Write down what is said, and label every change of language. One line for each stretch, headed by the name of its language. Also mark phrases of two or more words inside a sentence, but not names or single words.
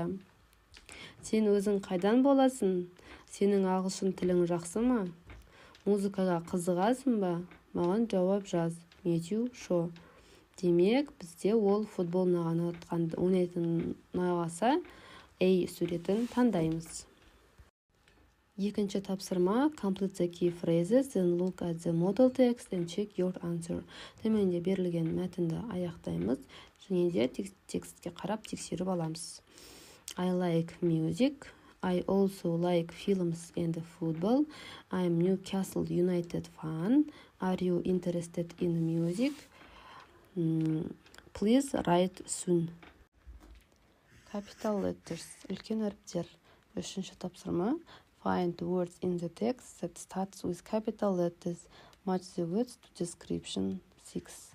Kazakh: Сен өзің қайдан боласың? Сенің ағылшын тілің жақсы ма? Музыкаға қызығасың ба? Маған жауап жаз. Матью Шо. Демек, бізде ол футбол ойнайтын ұнағаса, A суретін таңдаймыз. Екінші тапсырма.
English: Complete the key phrases, then look at the model text and check your answer.
Kazakh: Төменде берілген мәтінді аяқтаймыз, және де текстке қарап тексеріп аламыз.
English: I like music. I also like films and football. I'm Newcastle United fan. Are you interested in music? Please write soon. Capital letters.
Kazakh: Үлкен әріптер. Үшінші тапсырма.
English: Find words in the text that starts with capital letters. Match the words to description 6.